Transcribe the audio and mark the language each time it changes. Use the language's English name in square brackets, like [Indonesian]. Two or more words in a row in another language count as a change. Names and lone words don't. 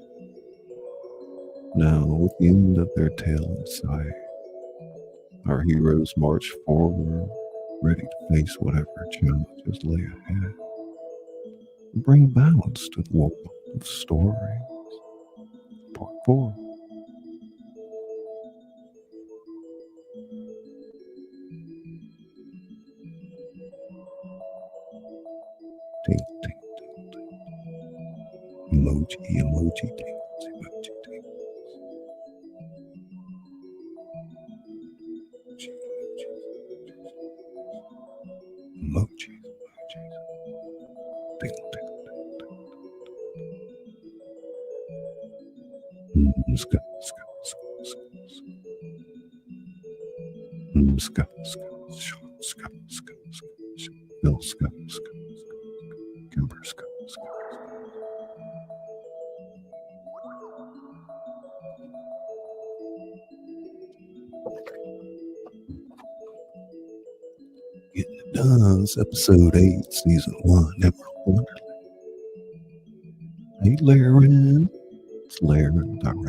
[English] Now, with the end of their tale in sight, our heroes march forward, ready to face whatever challenges lay ahead, and bring balance to the world of stories. Part 4. Ting, ting, ting, ting. Emoji, emoji, tings, emoji, tings. Emojis, emojis. Ting, ting, ting, ting. Ska, ska, ska, ska, ska. Ska, ska, ska, ska, ska, ska. Bill, ska, ska, ska. Kimber, ska, ska. Getting it done. It's episode 8, season 1, Emerald Wonderland. Hey, Laren. It's Laren, director.